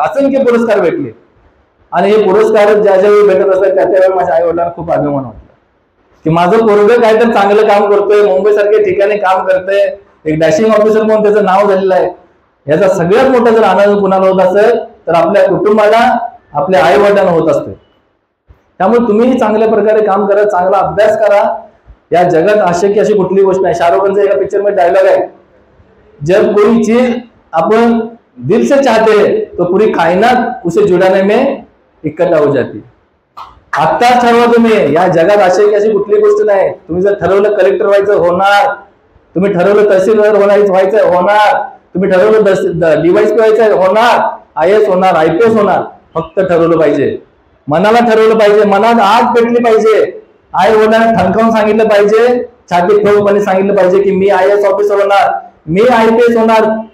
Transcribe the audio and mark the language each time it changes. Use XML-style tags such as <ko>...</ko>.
<mr>असंख्य पुरस्कार भेटले आणि हे पुरस्कार ज्या ज्यावेळी भेटत असतात त्या त्यावेळी माझ्या आई वडिलांना खूप अभिमान वाटला की माझं पोरगं काय तर चांगलं काम करतोय, मुंबई सारख्या ठिकाणी काम करतोय, एक डॅशिंग ऑफिसर म्हणून त्याचं नाव झालेलं आहे. याचा सगळ्यात मोठा जर आनंद कुणाला होत असेल तर आपल्या कुटुंबाला, आपल्या आई वडिलांना होत असते. त्यामुळे तुम्हीही चांगल्या प्रकारे काम करा, चांगला अभ्यास करा. या जगात अशक्य अशी कुठली गोष्ट नाही. शाहरुख खानचा एका पिक्चर मध्ये डायलॉग आहे,</mr> <hi>जब कोई चीज अपन दिल से चाहते हैं तो पूरी कायनात उसे जुड़ाने में इकट्ठा हो जाती.</hi> <mr>आत्ताच ठरवा तुम्ही. या जगात अशक्य अशी कुठली गोष्ट नाही. तुम्ही जर ठरवलं कलेक्टर व्हायचं होणार, तुम्ही ठरवलं तहसीलदार व्हायचं होणार, तुम्ही ठरवलं DYSP व्हायचं होणार, IAS होणार, IPS होणार. फक्त ठरवलं पाहिजे, मनाला ठरवलं पाहिजे, मनात आग पेटली पाहिजे, आई वडिलांना ठणकावून सांगितलं पाहिजे, छातीत ठेवून सांगितलं पाहिजे की मी IAS ऑफिसर होणार, मी IPS होणार.</mr>